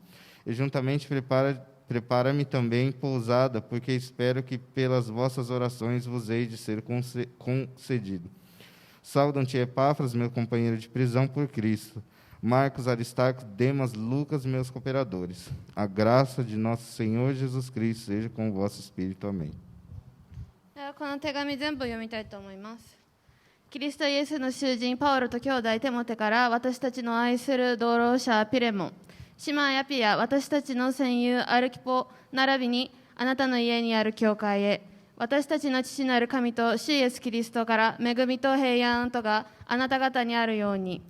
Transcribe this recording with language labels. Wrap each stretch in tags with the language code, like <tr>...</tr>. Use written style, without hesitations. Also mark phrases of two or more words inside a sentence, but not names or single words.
<pt>E juntamente prepara-me também pousada, porque espero que pelas vossas orações vos hei de ser concedido. Saudam-te, Epáfras, meu companheiro de prisão por Cristo. Marcos, Aristarco, Demas, Lucas, meus cooperadores. A graça de nosso Senhor Jesus Cristo seja com o vosso espírito. Amém.</pt> <ja>この手紙全部読みたいと思います。キリストイエスの囚人パウロと兄弟テモテから私たちの愛する同労者ピレモン、姉妹アピア、私たちの戦友アルキポ並びにあなたの家にある教会へ、私たちの父なる神と主イエスキリストから恵みと平安とがあなた方にあるように。</ja>